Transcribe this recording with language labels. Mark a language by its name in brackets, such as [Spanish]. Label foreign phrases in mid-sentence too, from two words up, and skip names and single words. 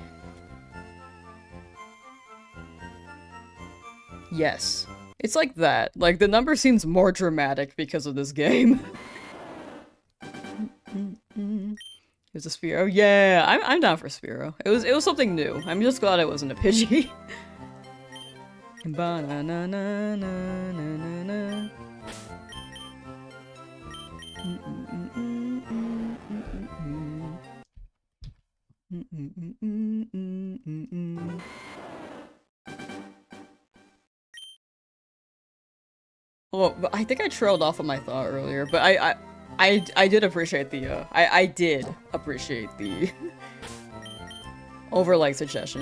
[English] Yes. It's like that. Like the number seems more dramatic because of this game. Here's a Spearow. Yeah, I'm down for Spearow. It was something new. I'm just glad it wasn't a Pidgey. Ba-na-na-na-na-na-na. Well, but I think I trailed off on my thought earlier, but I did appreciate the I did appreciate the overlay suggestions.